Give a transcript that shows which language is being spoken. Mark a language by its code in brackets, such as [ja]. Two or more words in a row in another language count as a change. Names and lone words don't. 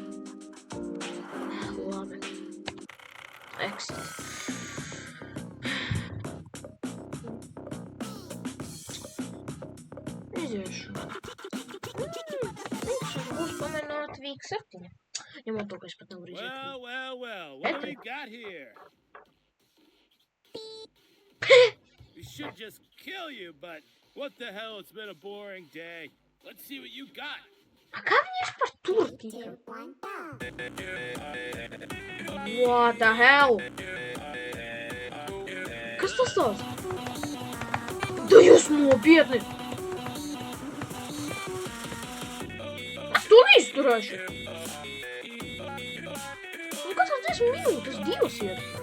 [lv] Labi. Exit. Iziešu. Būs pamēģināt Week 7. Ņemot to, ka es pat nevaru iziet. [en] Well, what do we got here? We should just kill you, but what the hell, it's been a boring day. Let's see what you got. [lv] Kā viņi par tur tika? [en] What the hell? [lv] Kas tas tāds? Da jūs nopietni! Es to neizturēšu! Nu, katrs 10 minūtes, 2 ir.